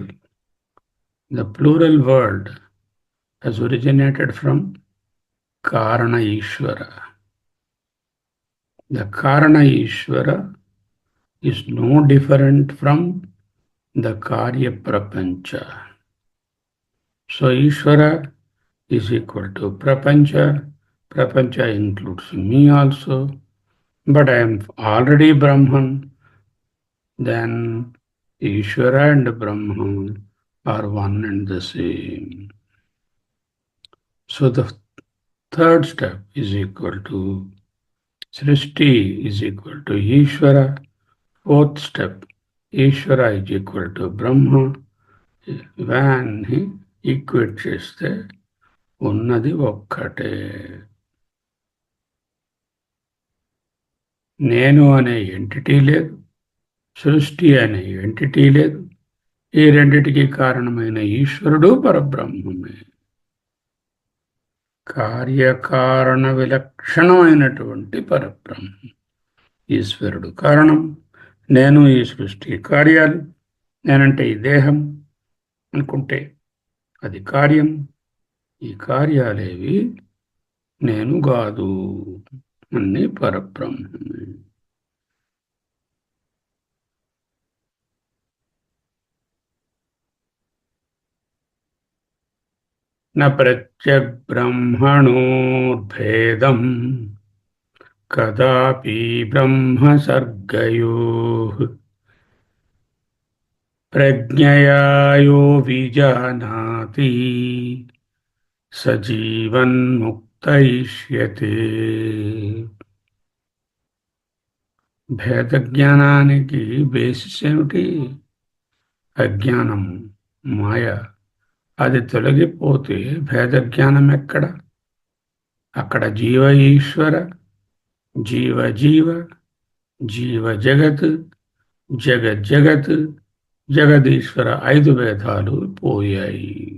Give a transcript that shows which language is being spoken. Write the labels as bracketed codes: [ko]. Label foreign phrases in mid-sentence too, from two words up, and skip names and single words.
[en] The plural word has originated from Karana Ishvara. The Karana Ishvara is no different from the Karya Prapancha. So Ishvara is equal to prapancha. ప్రపంచ includes me also, but I am already Brahman. Then Ishvara and Brahman are one and the same. So the third step is equal to Srishti is equal to Ishvara. Fourth step, Ishvara is equal to Brahma. When he equate [te] చేస్తే ఉన్నది ఒక్కటే. నేను అనే ఎంటిటీ లేదు, సృష్టి అనే ఎంటిటీ లేదు. ఈ రెండిటికి కారణమైన ఈశ్వరుడు పరబ్రహ్మమే. కార్యకారణ విలక్షణమైనటువంటి పరబ్రహ్మం ఈశ్వరుడు కారణం. నేను ఈ సృష్టి కార్యాలు. నేనంటే ఈ దేహం అనుకుంటే అది కార్యం. ఈ కార్యాలేవి నేను కాదు, అన్ని పరబ్రహ్మమే. [sa] न प्रत्यग्ब्रह्मणोर्भेदम् कदापि ब्रह्मसर्गयोः प्रज्ञया यो विजानाति स जीवन्मुक्त इष्यते. [te] భేద జ్ఞానానికి బేసిస్ ఏమిటి? అజ్ఞానం, మాయ. అది తొలగిపోతే భేద జ్ఞానం ఎక్కడ? అక్కడ జీవ ఈశ్వర, జీవ జీవ, జీవ జగత్, జగత్, జగదీశ్వర 5 భేదాలు పోయాయి.